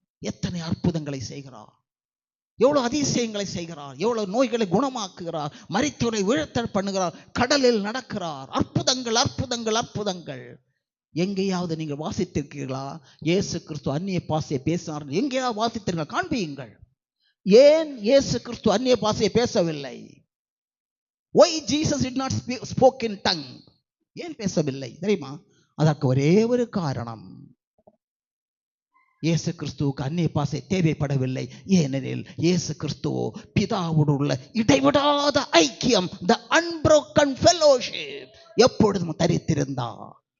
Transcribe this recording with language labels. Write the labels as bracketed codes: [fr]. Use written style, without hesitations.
[ta] எத்தனை அற்புதங்களை செய்கிறார், எவ்வளவு அதிசயங்களை செய்கிறார், எவ்வளவு நோய்களை குணமாக்குகிறார், மரித்தோரை உயிர்த்தெழ பண்ணுகிறார், கடலில் நடக்கிறார். அற்புதங்கள் அற்புதங்கள் அற்புதங்கள். எங்கேயாவது நீங்கள் வாசித்திருக்கீர்களா? இயேசு கிறிஸ்து அந்நிய பாஷையை பேசினார் எங்கேயாவது வாசித்திருக்க? காண்பியுங்கள். ஏன் இயேசு கிறிஸ்து அந்நிய பாஷையை பேசவில்லை? [en] Why Jesus did not spoke in tongue? [ta] ஏன் பேசவில்லை தெரியுமா? அதற்கு ஒரே ஒரு காரணம், இயேசு கிறிஸ்துவுக்கு அந்நிய பாஷை தேவைப்படவில்லை. ஏனெனில் இயேசு கிறிஸ்துவோ பிதாவோடு உள்ள இடைவிடாத ஐக்கியம், [en] the unbroken fellowship, [ta] எப்பொழுதும் தரித்திருந்தார்.